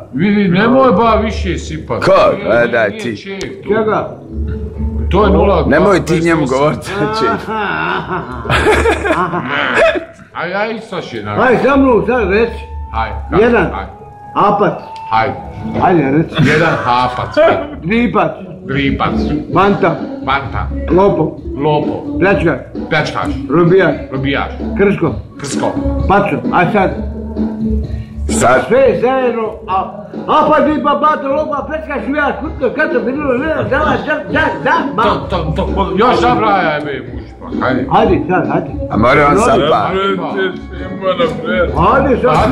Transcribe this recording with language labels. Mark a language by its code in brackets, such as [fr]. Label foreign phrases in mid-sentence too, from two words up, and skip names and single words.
[bs] Vidi, nemoj ba više sipati. Ko? Daj ti. Čega? To je 0,2. Nemoj ti njemu govoriti. A ja isto še naravno. Hajde, sa mnom sad reci. Hajde. Jedan. Apac. Hajde. Hajde, reci. Jedan hapac. Dripac. Dripac. Banta. Banta. Lopo. Lopo. Pljačkaš. Pljačkaš. Robijaš. Robijaš. Krško. Krsko. Paco. A sad. Sad. Sve zajedno. Apac, dripa, bata, lopa, pljačkaš, robijaš, krško, krško, bilo, To. Još zabrajaj me mušpa. Hajde. Hajde, sad, hajde. A mora on sad pa. Hajde, sad.